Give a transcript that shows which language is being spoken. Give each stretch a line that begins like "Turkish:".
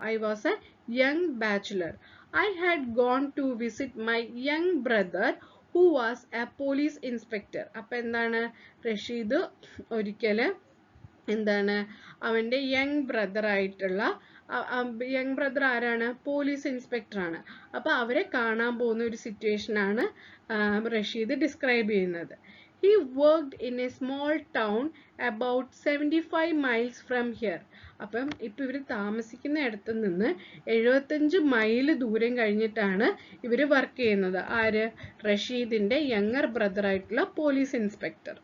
English: I was a young bachelor. I had gone to visit my young brother who was a police inspector.
Malayalam: അപ്പൊ എന്താണ്, റഷീദ് ഒരിക്കല് എന്താണ് അവൻ്റെ young brother ആയിട്ടുള്ള, young brother ആരാണ്, police inspector ആണ്. അപ്പൊ അവരെ കാണാൻ പോകുന്ന ഒരു സിറ്റുവേഷൻ ആണ് റഷീദ് ഡിസ്ക്രൈബ് ചെയ്യുന്നത്.
English: He worked in a small town about 75 miles from here.
Malayalam: അപ്പം ഇപ്പം ഇവർ താമസിക്കുന്ന ഇടത്ത് നിന്ന് 75 മൈൽ ദൂരം കഴിഞ്ഞിട്ടാണ് ഇവർ വർക്ക് ചെയ്യുന്നത്. ആര്, റഷീദിന്റെ യങ്ങർ ബ്രദർ ആയിട്ടുള്ള പോലീസ് ഇൻസ്പെക്ടർ.